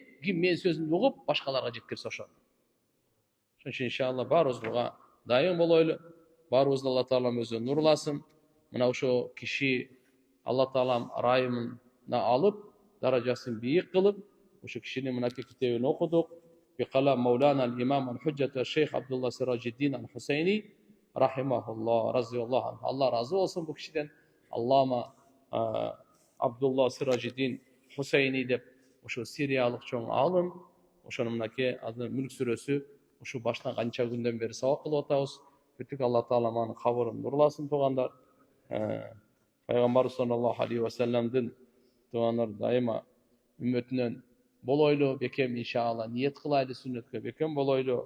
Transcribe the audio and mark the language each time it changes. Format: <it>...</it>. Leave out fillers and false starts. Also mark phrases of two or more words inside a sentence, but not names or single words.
<ky>Ким мен сөзүмдү угуп башкаларга жеткирсе ошо. Ошон үчүн иншалла баарыбыз буга дайым болойлу. Баарыбызды Алла Таала өзү нурласын. Мына ошо киши Алла Таалам райымына алып, даражасын бийик кылып, ошо кишинин мынакей китебин окудук.</ky> <ar>بقلم مولانا الإمام الحجة الشيخ عبد الله سراج الدين الحسيني رحمه الله رضي الله عنه.</ar> <tr>Allah razı olsun bu kişiden.</tr> <ky>Allama Abdullah Sirajiddin Huseyni dep ошо сириялык чоң алым, ошонун мынакей азыр Мүлк сүрөсү ушу баштан канча күндөн бери сабак кылып атабыз. Бүтүк Алла Таала анын кабырын нурласын туугандар. Пайгамбар</ky> <ar>صلى الله عليه وسلم</ar> <ky>туугандар дайыма үммөтүнөн болойлу, бекем иншалла ниет кылайлы сүннөткө, бекем болойлу.</ky>